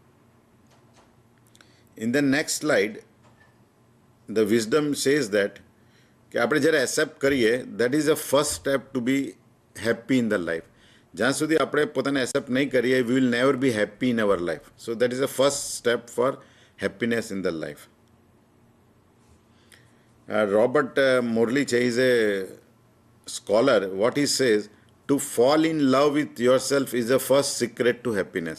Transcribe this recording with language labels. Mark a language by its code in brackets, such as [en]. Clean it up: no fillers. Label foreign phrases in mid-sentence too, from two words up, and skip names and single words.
[en] In the next slide the wisdom says that [gu] કે આપણે જ્યારે એક્સેપ્ટ કરીએ [en] that is a first step to be happy in the life. [gu] જ્યાં સુધી આપણે પોતાને એક્સેપ્ટ નહીં કરીએ [en] we will never be happy in our life. So that is a first step for happiness in the life. Robert Morley is a scholar. What he says, to fall in love with yourself is the first secret to happiness.